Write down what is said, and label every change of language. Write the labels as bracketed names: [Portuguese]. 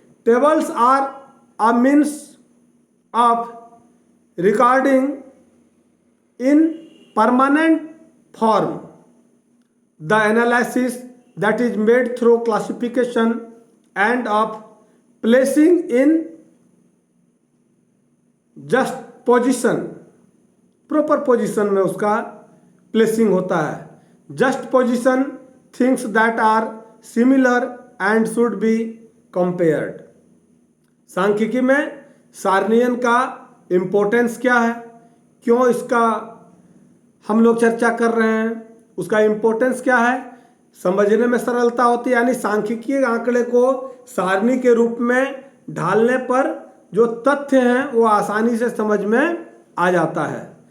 [English] Tables are a means of recording in permanent form the analysis that is made through classification and of placing in just position, proper position में उसका placing होता है। just position things that are similar and should be compared। [Hindi] सांख्यिकी में सारणीयन का importance क्या है, क्यों इसका हम लोग चर्चा कर रहे हैं, उसका इम्पोर्टेंस क्या है, समझने में सरलता होती है। यानी सांख्यिकीय आंकड़े को सारणी के रूप में ढालने पर जो तथ्य हैं वो आसानी से समझ में आ जाता है।